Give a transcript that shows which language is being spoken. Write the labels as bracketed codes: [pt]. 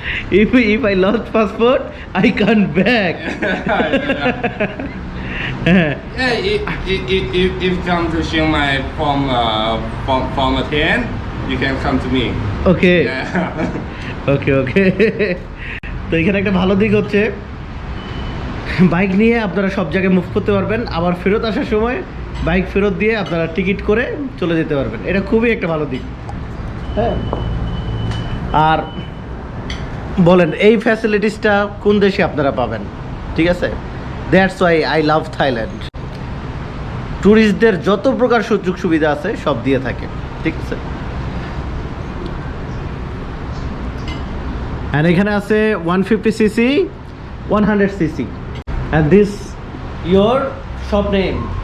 [en] If I lost passport, I can't back. Yeah, if come to Chiang Mai from a 10, you can come to me. Okay. Yeah. Okay. [bn] তো এখানে একটা ভালো দিক হচ্ছে bike নিয়ে আপনারা সব জায়গায় মুভ করতে পারবেন, আবার ফেরত আসার সময় বাইক ফেরত দিয়ে আপনারা টিকিট করে চলে যেতে পারবেন। এটা খুবই একটা ভালো দিক। হ্যাঁ, আর বলেন এই ফ্যাসিলিটিসটা কোন দেশে আপনারা পাবেন? ঠিক আছে, [en] That's why I love Thailand. [bn] ট্যুরিস্টদের যত প্রকার সুযোগ সুবিধা আছে সব দিয়ে থাকে। ঠিক আছে, আর এখানে আছে 150cc, 100cc, [en] and this your shop name?